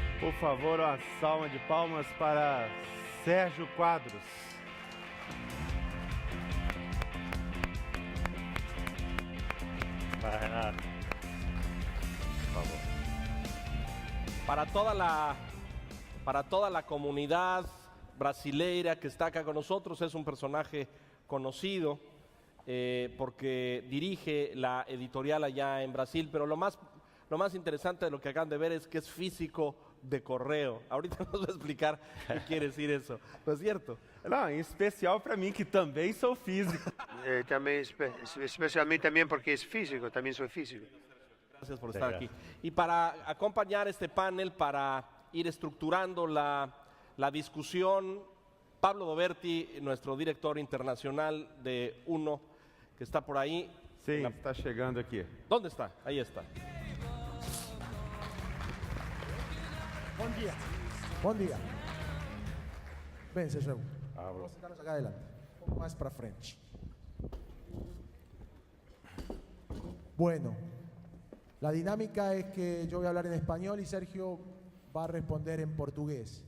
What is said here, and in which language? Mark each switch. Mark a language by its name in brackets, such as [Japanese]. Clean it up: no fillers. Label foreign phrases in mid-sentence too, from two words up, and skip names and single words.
[Portuguese] Por favor, uma salva de palmas para Sérgio Quadros. Vai, Renato. Por favor. [Spanish] Para toda la comunidad brasileira que está acá con nosotros, es un personaje conocido porque dirige la editorial allá en Brasil, pero lo más interesante de lo que acaban de ver es que es físico de correo. Ahorita nos va a explicar qué quiere decir eso, ¿no es cierto? [Portuguese] Não, em especial para mim, que também sou físico. [Spanish] También, especialmente también porque es físico, también soy físico. Gracias por estar aquí. Y para acompañar este panel, para ir estructurando la discusión, Pablo Doberti, nuestro director internacional de UNO, que está por ahí. [Portuguese] Sim, está chegando aqui. [Spanish] ¿Dónde está? Ahí está. Buen día. Buen día. Ven, Sergio. Pablo. Vamos a sentarnos acá adelante. Un poco más para frente. Bueno, la dinámica es que yo voy a hablar en español y Sergio va a responder en portugués.